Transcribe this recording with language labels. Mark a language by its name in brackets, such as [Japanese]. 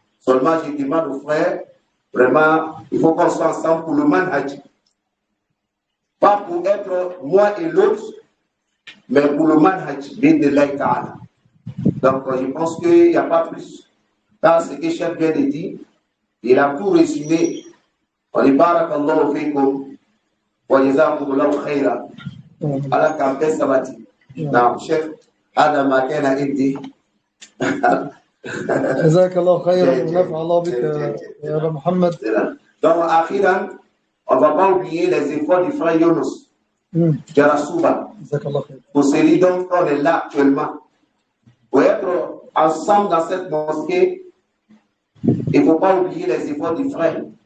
[French] Seulement, je demande aux frères, vraiment, il faut qu'on soit ensemble pour le manhaj. Pas pour être moi et l'autre, mais pour le manhaj, [Arabic] bidnillah ta'ala. [French] Donc, je pense qu'il n'y a pas plus. Dans ce que Cheikh vient de dire, il a tout résumé. [Arabic] وَلِبَارَكَ اللَّهُ فِيكُمْ وَجَزَاكُمُ اللَّهُ خَيْرًا على كامبس سباتي. نعم شيخ هذا ما كان عندي. جزاك الله خيرا ونفع الله بك يا أبا محمد. [French] Donc, أخيرا, on ne va pas oublier les efforts du frère Younous Jarasuba. Pour celui dont on est là actuellement. Pour être ensemble dans cette mosquée, il ne faut pas oublier les efforts du frère.